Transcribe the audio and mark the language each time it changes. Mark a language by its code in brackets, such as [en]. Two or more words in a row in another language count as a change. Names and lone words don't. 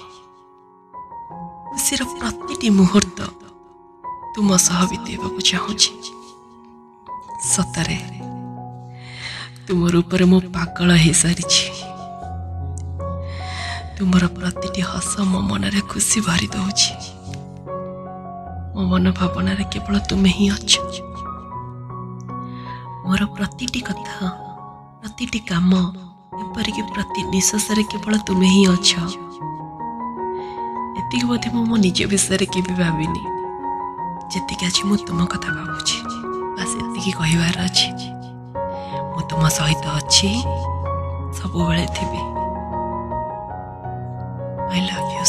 [or] ଖୁସିର ପ୍ରତିଟି ମୁହୂର୍ତ୍ତ ତୁମ ସହ ବିତେଇବାକୁ ଚାହୁଁଛି ସତରେ ତୁମ ରୂପର ମୋ ପାଗଳ ହୋ ସାରି ତୁମର ପ୍ରତିଟି ହସ ମୋ ମନ ରେ ଖୁସି ଭରି ଦଉଛି ମୋ ମନ ଭାବନା ରେ କେବଳ ତୁମ ହିଁ ଅଛ ମୋର ପ୍ରତିଟି କଥା ପ୍ରତିଟି କାମ ଏପରିକି ପ୍ରତି ନିଶ୍ୱାସ ରେ କେବଳ ତୁମ ହିଁ ଅଛ ଏତିକି ବୋଧେ ମୋ ନିଜ ବିଷୟ କେ ଭି ଭାବିନି ଯେତିକି ଆଜି ମୁଁ ତୁମ କଥା ଭାବୁଛି ବସ୍ ଏତିକି କହିବାର ଅଛି ମୁଁ ତୁମ ସହିତ ଅଛି ସବୁ ବେଳେ ଥିବି [en] I love